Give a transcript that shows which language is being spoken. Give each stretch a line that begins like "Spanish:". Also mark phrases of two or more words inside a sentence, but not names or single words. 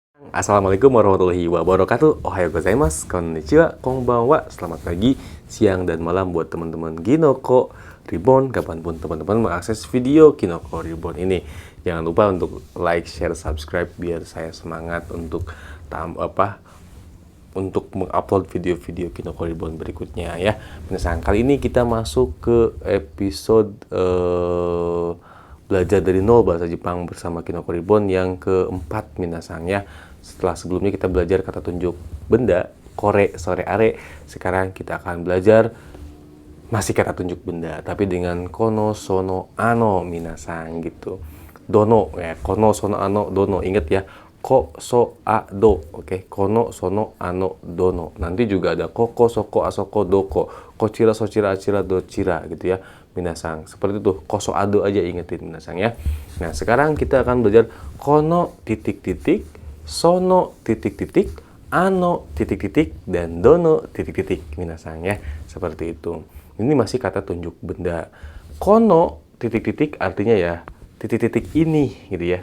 Arabic: السلام عليكم ورحمة الله وبركاته.
Japanese: おはようございます、こんにちは、こんばんは.
Indonesian: Selamat pagi, siang, dan malam buat teman-teman Kinoko Reborn kapanpun teman-teman mengakses video Kinoko Reborn ini. Jangan lupa untuk like, share, subscribe biar saya semangat untuk mengupload video-video Kinoko Reborn berikutnya ya. Minasan, kali ini kita masuk ke episode belajar dari nol bahasa Jepang bersama Kinoko Reborn yang keempat minasan ya. Setelah sebelumnya kita belajar kata tunjuk benda,
Japanese: これ、それ、あれ.
Indonesian: Sekarang kita akan belajar masih kata tunjuk benda, tapi dengan
Japanese: この、その、あの,
Indonesian: minasan gitu.
Japanese: どの、や、この、その、あの、どの.
Indonesian: Ingat ya,
Japanese: こ、そ、あ、ど. オーケー、この、その、あの、どの.
Indonesian: Nanti juga ada
Japanese: ここ、そこ, あそこ、どこ。こちら、そちら、あちら、どちら
Indonesian: gitu ya.
Japanese: Minasan.
Indonesian: Seperti itu, koso, ado aja ingetin minasan ya. Nah, sekarang kita akan belajar kono, titik-titik, sono titik-titik, ano titik-titik, dan dono titik-titik minasan ya. Seperti itu. Ini masih kata tunjuk benda. Kono titik-titik artinya ya titik-titik ini gitu ya.